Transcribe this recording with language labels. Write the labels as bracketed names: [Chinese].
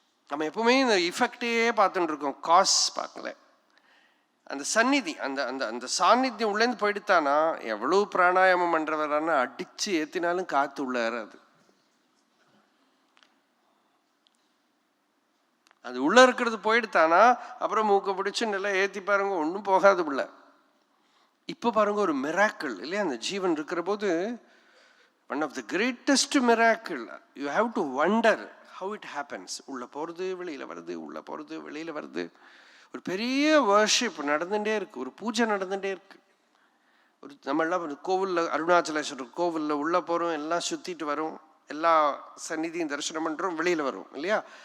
[Tamil] நம்ம எப்பவுமே இந்த இஃபெக்டே பார்த்துட்டு இருக்கோம், காஸ் பார்க்கல. அந்த சந்நிதி, அந்த அந்த அந்த சாநித்தியம் உள்ளேருந்து போயிடுத்தானா எவ்வளவு பிராணாயாமம் பண்றவரான அடிச்சு ஏத்தினாலும் காத்து உள்ள ஏறாது. அது உள்ள இருக்கிறது போயிடுத்தானா அப்புறம் மூக்க பிடிச்சு நல்லா ஏத்தி பாருங்க, ஒன்றும் போகாது உள்ள. இப்ப பாருங்க ஒரு மிராக்கிள் இல்லையா? அந்த ஜீவன் இருக்கிற போது [English] one of the greatest miracle. You have to wonder how it happens. [Tamil] உள்ள போறது வெளியில வருது, உள்ள போறது வெளியில வருது. ஒரு பெரிய வர்ஷிப் நடந்துட்டே இருக்கு, ஒரு பூஜை நடந்துட்டே இருக்கு. ஒரு நம்மளாம் கோவில்ல, அருணாச்சலேஸ்வரர் கோவில்ல உள்ள போறோம், எல்லாம் சுத்திட்டு வரும், எல்லா சந்நிதியும் தரிசனம் பண்றோம், வெளியில வரும் இல்லையா?